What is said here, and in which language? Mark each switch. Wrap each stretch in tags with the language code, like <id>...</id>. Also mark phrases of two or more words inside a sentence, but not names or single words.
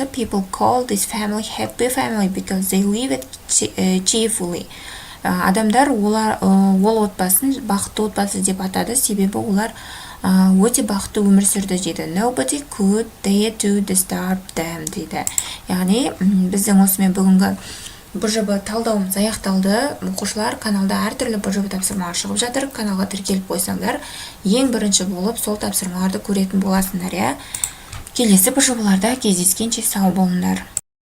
<en>People call this family happy family because they live it cheerfully.</en> <kk>Адамдар ол отбасын бақытты отбасы деп атады, себебі олар өте бақытты өмір сүрді дейді.</kk> <en>Nobody could dare to disturb them дейді.</en> <kk>Яғни біздің осымен бүгінгі БЖБ талдауымыз аяқталды. Оқушылар, каналда әртүрлі БЖБ тапсырмалар шығып жатыр. Каналға тіркеліп қойсаңдар, ең бірінші болып сол тапсырмаларды көретін боласыңдар. Келесі БЖБларда кездескенше сау болыңдар.</kk>